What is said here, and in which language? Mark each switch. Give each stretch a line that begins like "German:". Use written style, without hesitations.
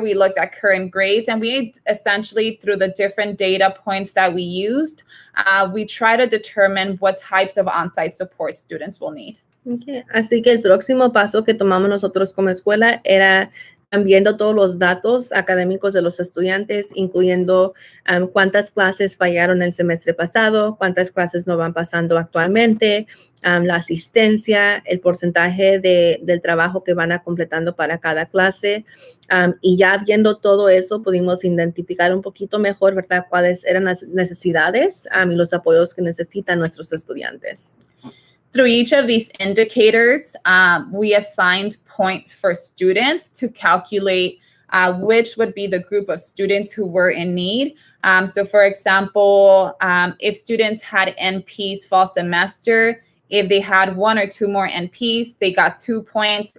English: We looked at current grades, and we essentially, through the different data points that we used, we try to determine what types of on-site support students will need.
Spanish: Okay. Así que el próximo paso que tomamos nosotros como escuela era viendo todos los datos académicos de los estudiantes, incluyendo cuántas clases fallaron el semestre pasado, cuántas clases no van pasando actualmente, la asistencia, el porcentaje del trabajo que van a completando para cada clase. Y ya viendo todo eso, pudimos identificar un poquito mejor, ¿verdad?, cuáles eran las necesidades y los apoyos que necesitan nuestros estudiantes.
English: Through each of these indicators, we assigned points for students to calculate which would be the group of students who were in need. So for example, if students had NPs fall semester, if they had 1 or 2 more NPs, they got 2 points.